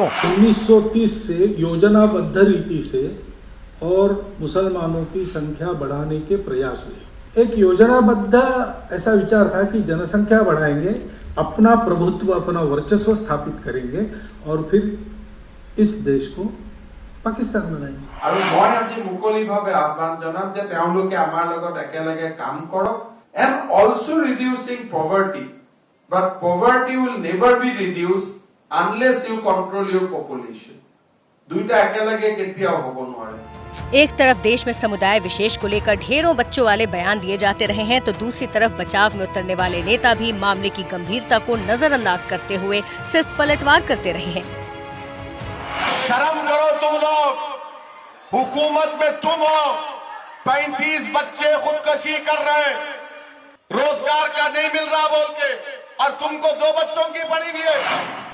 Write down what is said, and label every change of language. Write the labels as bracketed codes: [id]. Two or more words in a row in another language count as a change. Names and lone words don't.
[hi] 1930 से योजनाबद्ध रीति से और मुसलमानों की संख्या बढ़ाने के प्रयास हुए। एक योजनाबद्ध ऐसा विचार था कि जनसंख्या बढ़ाएंगे, अपना प्रभुत्व, अपना वर्चस्व स्थापित करेंगे और फिर इस देश को পাকিস্তান बनाएंगे। [as] আৰু মই আজি মুকলিভাৱে আহ্বান জনাম যে তেওঁলোকে আমাৰ লগত একেলগে কাম কৰক [en] and also reducing poverty, but poverty will never be reduced unless you control your population। [as] দুইটা একেলগে কেতিয়াও হ'ব নোৱাৰে। [hi] एक तरफ देश में समुदाय विशेष को लेकर ढेरों बच्चों वाले बयान दिए जाते रहे हैं, तो दूसरी तरफ बचाव में उतरने वाले नेता भी मामले की गंभीरता को नजरअंदाज करते हुए सिर्फ पलटवार करते रहे हैं। शर्म करो तुम लोग, हुकूमत में तुम हो, 35 बच्चे खुदकशी कर रहे, रोजगार का नहीं मिल रहा बोल के, और तुमको 2 बच्चों की पड़ी हुई है।